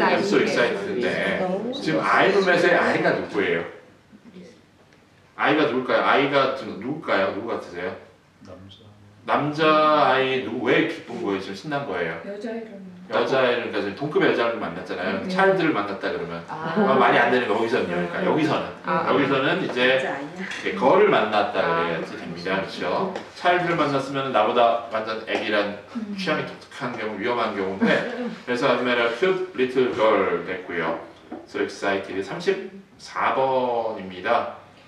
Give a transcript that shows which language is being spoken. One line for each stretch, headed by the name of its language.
English: I'm so excited
Korean: 인데 지금 I've met의 I가 누구예요? I가 누굴까요? I가 지금 누굴까요? 누구 같으세요? 남자 아이 누구 왜 기쁜 거예요? 지금 신난 거예요? 여자애를 그러니까 지금 동급의 여자를 만났잖아요. 차일드를 만났다 그러면 말이 안 되는 거 여기서는요. 그러니까 여기서는 이제 거를 만났다 그래야지 됩니다. 그렇죠? 차일드를 만났으면 나보다 완전 애기란 취향이 독특한 경우 위험한 경우인데 그래서
English: I met a cute little girl
Korean: 됐고요.
English: So excited
Korean: 34번입니다.